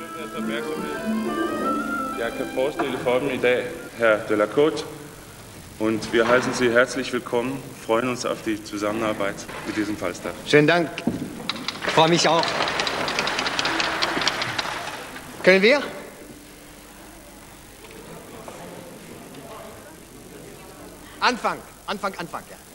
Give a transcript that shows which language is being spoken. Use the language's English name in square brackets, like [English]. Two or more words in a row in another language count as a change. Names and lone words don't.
[Danish] Jeg kan forestille for dem i dag, [German] Herr de la Côte, und wir heißen Sie herzlich willkommen, freuen uns auf die Zusammenarbeit mit diesem Falstaff. Schönen Dank. Freue mich auch. Können wir? Anfang, ja.